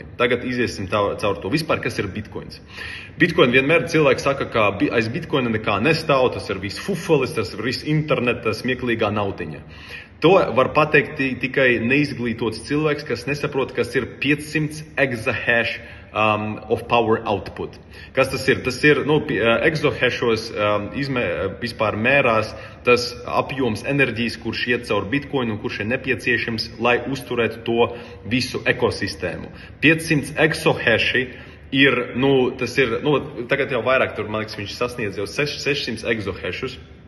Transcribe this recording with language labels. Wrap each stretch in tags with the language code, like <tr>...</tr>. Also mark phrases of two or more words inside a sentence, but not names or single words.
<lv>Tagad iziesim caur to vispār, kas ir bitcoins. Bitcoin vienmēr cilvēki saka, ka aiz bitcoina nekā nestāv, tas ir viss fufelis, tas ir viss interneta smieklīgā nautiņa. To var pateikt tikai neizglītots cilvēks, kas nesaprot, kas ir 500</lv> <en>exahash of power output.</en> <lv>Kas tas ir? Tas ir, exahashos vispār mērās tas apjoms enerģijas, kurš iet caur bitcoinu un kurš ir nepieciešams, lai uzturētu to visu ekosistēmu. 500 exahashi ir, tagad jau vairāk, man liekas, viņš sasniedz jau 600 exahashus.</lv>